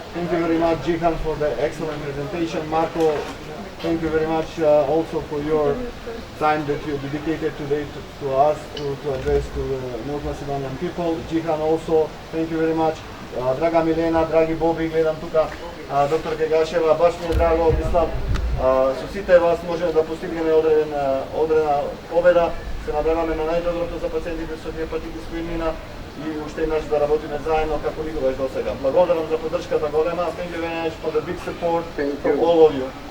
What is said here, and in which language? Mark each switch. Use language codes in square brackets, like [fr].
[en] Thank you very much, Jihan, for the excellent presentation. Marco, thank you very much also for your time that you dedicated today to us, to address to the North Macedonian people. Jihan also, thank you very much. [mk] Драга Милена, драги Боби, гледам тука доктор Гегашева, баш ми е драго, мислам, со сите вас можеме да постигнеме одредена победа. Се надеваме на најдоброто за пациентите со хепатитис кои мина и уште еднаш да работиме заедно како никогаш до сега. Благодарам за поддршката голема. [en] Thank you very much for the big support from all of you.